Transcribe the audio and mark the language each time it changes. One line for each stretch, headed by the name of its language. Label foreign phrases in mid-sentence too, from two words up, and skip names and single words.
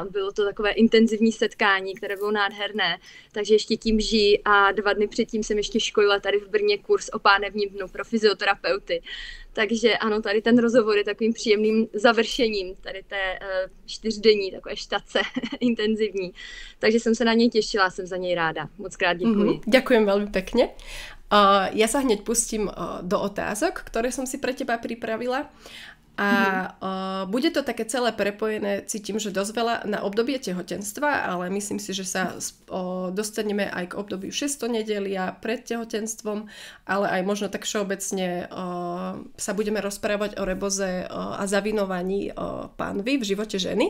Czech: Bylo to takové intenzivní setkání, které bylo nádherné, takže ještě tím žiji a 2 dny předtím jsem ještě školila tady v Brně kurz o pánevním dnu pro fyzioterapeuty. Takže ano, tady ten rozhovor je takovým příjemným završením tady té 4denní takové štace intenzivní. Takže jsem se na něj těšila, jsem za něj ráda. Moc krát děkuji.
Slovak: Ďakujem veľmi pekne. Ja sa hneď pustím do otázok, ktoré som si pre teba pripravila. A bude to také celé prepojené, cítim, že dosť veľa na obdobie tehotenstva, ale myslím si, že sa dostaneme aj k obdobiu 6. nedelia pred tehotenstvom, ale aj možno tak všeobecne sa budeme rozprávať o reboze a zavinovaní pánvy v živote ženy.